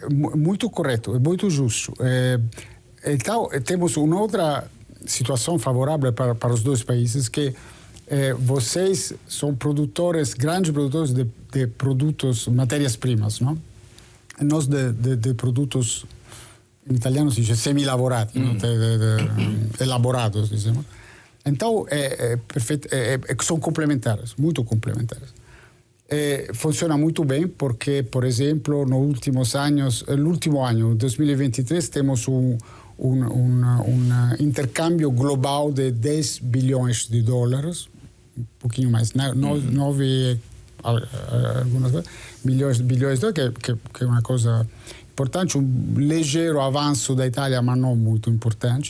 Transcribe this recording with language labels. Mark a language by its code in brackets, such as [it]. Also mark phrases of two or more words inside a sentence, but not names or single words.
[pt] Muito correto, é muito justo. Então, temos uma outra situação favorável para os dois países, que vocês são grandes produtores de produtos, matérias-primas, não? Nós de produtos, em italiano se dice semi-lavorati, elaborados, diciamo. Então, são complementares, muito complementares. Funciona muito bem porque, por exemplo, no último ano, 2023, temos um intercâmbio global de 10 bilhões de dólares, um pouquinho mais, 9 bilhões de dólares, que é uma coisa importante, um ligeiro avanço da Itália, mas não muito importante.